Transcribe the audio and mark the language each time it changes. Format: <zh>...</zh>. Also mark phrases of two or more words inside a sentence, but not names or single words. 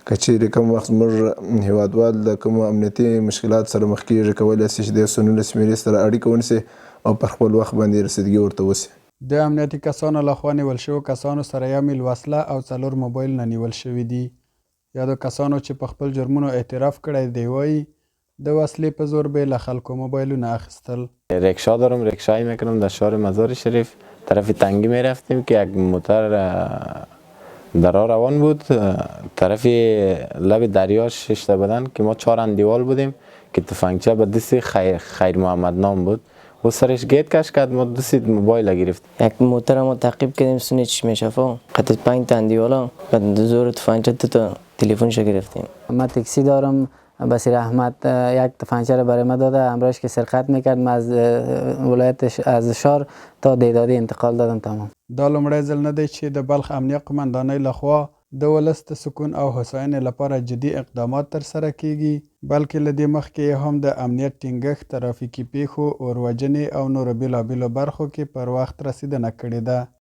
<ps>که چیرې کوم وخت زموږ هیوادوال د کومو امنیتي مشکلات سره مخ کیږي، کولی سي چې د 119 میرې سره اړیکه ونیسي او پر خپل وخت باندې رسیدګي ورته وسي. د امنیتي کسانو لخوا نیول شوو کسانو سره 1 میل وسله او 4 موبایلونه نیول شوي دي. یادو کسانو چې په خپل جرمونو اعتراف کړی دی وایي د وسلې په زور به له خلکو موبایلونه اخیستل.</ps> <fa>رکشا دارم، رکشایی میکنم در شهر مزار شریف طرف تنگی میرفتیم که یک موتر در راه روان بود، طرف لب دریا ششته بدن که ما 4 اندیوال بودیم که تفنگچه به دست خیر محمد نام بود، او سرش گیت کش کرد، ما دست موبایل گرفت. یک موتر ما تعقیب کردیم سونی چشمه شفا قطع 5 تا اندیوالا بعد زور تفنگچه تا تلفنش گرفتیم. ما تاکسی دارم، بصیر احمد یک تفنگچه را برای ما داده، همراهش که سرقت میکرد، ما از ولایت از شهر تا دیدادی انتقال دادم. تمام.</fa> <ps>دا لومړی ځل نه دی چې د بلخ امنیه قمندانۍ لخوا د ولس د سکون او هوساینې لپاره جدي اقدامات ترسره کیږي، بلکې له دې مخکې هم د امنیت ټینګښت، ترافیکي پیښو، اور وژنې او نورو بېلابېلو برخو کې پر وخت رسیدنه کړې ده.</ps>